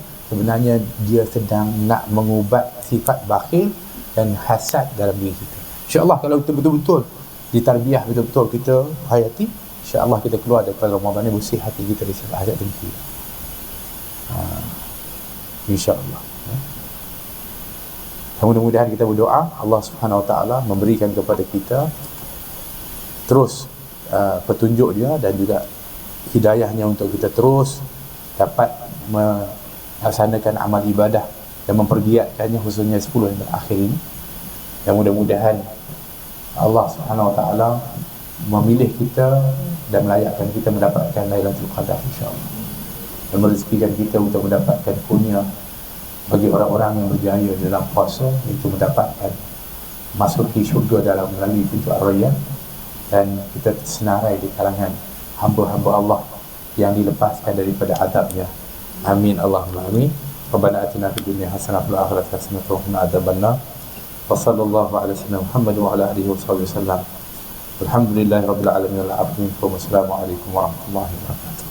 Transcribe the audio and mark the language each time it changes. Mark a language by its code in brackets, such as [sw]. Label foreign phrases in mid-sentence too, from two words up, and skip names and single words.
[ms] Sebenarnya dia sedang nak mengubat sifat bakhil dan hasad dalam diri kita. InsyaAllah kalau kita betul-betul ditarbiah, betul-betul kita hayati, InsyaAllah kita keluar daripada Ramadan ni bersih hati kita dari sifat hasad dengki. InsyaAllah. Mudah-mudahan kita berdoa Allah [ar] سبحانه وتعالى [ms] memberikan kepada kita terus petunjuk dia dan juga hidayahnya untuk kita terus dapat melaksanakan amal ibadah dan mempergiatkannya, khususnya 10 yang terakhir ini. Dan mudah-mudahan Allah [ar] سبحانه وتعالى [ms] memilih kita dan melayakkan kita mendapatkan Lailatul Qadar insya-Allah, dan merezekikan kita untuk mendapatkan kurnia bagi orang-orang yang berjaya dalam puasa, itu mendapatkan masuki syurga dalam melalui pintu Ar-Rayyan, dan kita tersenarai di kalangan hamba-hamba Allah yang dilepaskan daripada azabnya. [ar] آمين اللهم آمين. ربنا آتنا في الدنيا حسنة وفي الآخرة حسنة وقنا عذاب النار. وصلى الله على سيدنا محمد وعلى آله وسلم. الحمد لله رب العالمين. السلام عليكم ورحمة الله وبركاته.